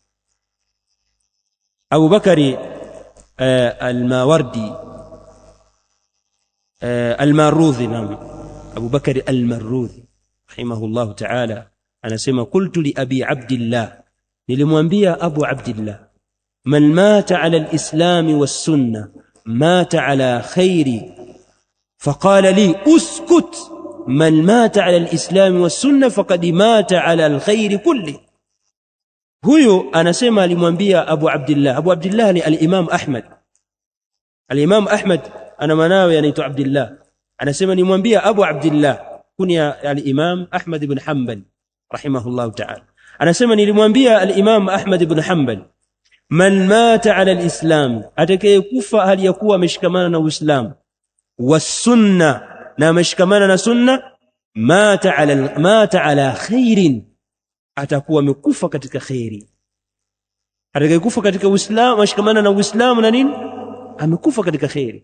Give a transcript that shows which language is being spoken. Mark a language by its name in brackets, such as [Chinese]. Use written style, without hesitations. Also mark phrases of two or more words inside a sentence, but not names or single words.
[Arabic] Abu Bakari al-Mawardi al-Marudhi, Abu Bakari al-Marudhi رحمه الله تعالى anasema, قلت لأبي عبد الله, nilimwambia Abu Abdillah, من مات على الإسلام والسنة مات على خير فقال لي اسكت من مات على الإسلام والسنة فقد مات على الخير كله. [Swahili] Huyo anasema alimwambia Abu Abdillah. Abu Abdillah ni al-Imam Ahmad. Al-Imam Ahmad ana manawe anaitwa Abdillah. Anasema nimwambia Abu Abdillah, kunya al-Imam Ahmad ibn Hanbal [Arabic] رحمه الله تعالى. [Swahili] Anasema nilimwambia al-Imam Ahmad ibn Hanbal, [Arabic] من مات على الإسلام, [Swahili] atakayekufa hali ya kuwa ameshikamana na Uislamu, was-sunna, na ameshikamana na sunna, [Arabic] مات على خير, [Swahili] atakuwa amekufa katika khairi. Atakayekufa katika Uislamu, ameshikamana na Uislamu na nini, amekufa katika khairi.